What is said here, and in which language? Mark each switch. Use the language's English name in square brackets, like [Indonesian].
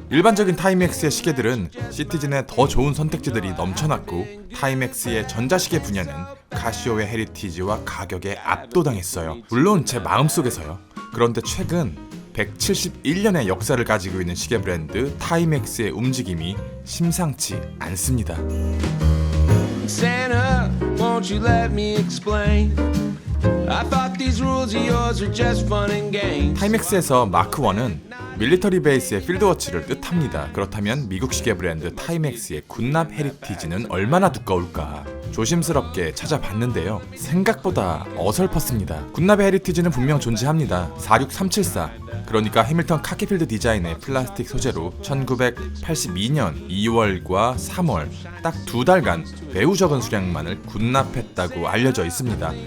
[Korean] 일반적인 타이맥스의 시계들은 시티즌에 더 좋은 선택지들이 넘쳐났고 타이맥스의 전자시계 분야는 카시오의 헤리티지와 가격에 압도당했어요. 물론 제 마음속에서요. 그런데 최근 171년의 역사를 가지고 있는 시계 브랜드 타이맥스의 움직임이 심상치 않습니다. [English] Santa, won't you let me explain? I thought these rules of yours were just fun and games. [Korean] 타이맥스에서 마크 1은 밀리터리 베이스의 필드워치를 뜻합니다. 그렇다면 미국 시계 브랜드 타이맥스의 굿납 헤리티지는 얼마나 두꺼울까? 조심스럽게 찾아봤는데요. 생각보다 어설펐습니다. 굿납의 헤리티지는 분명 존재합니다. 46374, 그러니까 해밀턴 카키필드 디자인의 플라스틱 소재로 1982년 2월과 3월 딱 2달간 매우 적은 수량만을 굿납했다고 알려져 있습니다.